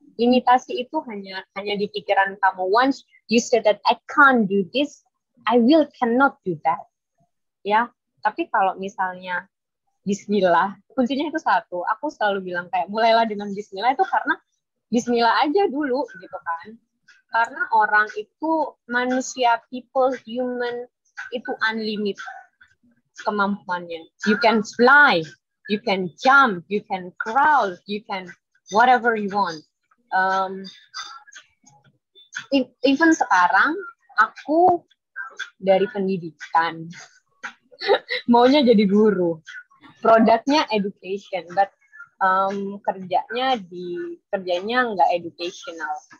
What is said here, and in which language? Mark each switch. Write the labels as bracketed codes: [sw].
[id] Limitasi itu hanya di pikiran kamu. [en] Once you say that I can't do this, I cannot do that. [id] Ya, tapi kalau misalnya Bismillah, kuncinya itu satu. Aku selalu bilang kayak mulailah dengan Bismillah itu karena Bismillah aja dulu gitu kan. Karena orang itu manusia, [en] people, human [id] itu unlimited kemampuannya. [en] You can fly, you can jump, you can crawl, you can whatever you want. [id] Even sekarang aku dari pendidikan maunya jadi guru, produknya education, but kerjanya nggak educational.